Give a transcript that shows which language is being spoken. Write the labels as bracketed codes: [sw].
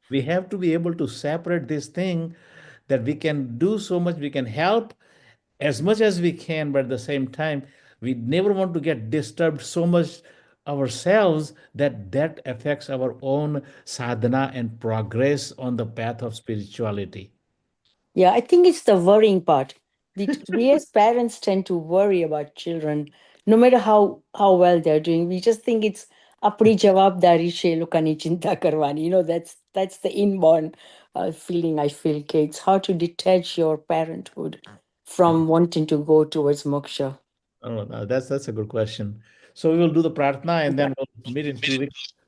[en] we have to be able to separate this thing, that we can do so much, we can help as much as we can, but at the same time, we never want to get disturbed so much ourselves that affects our own sadhana and progress on the path of spirituality. Yeah, I think it's the worrying part. we as parents tend to worry about children, no matter how well they're doing. We just think it's [gu] આપણી જવાબદારી છે એ લોકોની ચિંતા કરવાની. [en] That's the inborn feeling I feel. It's how to detach your parenthood from wanting to go towards moksha. Oh, that's a good question. So we will do the pratna and then we'll meet in 2 weeks.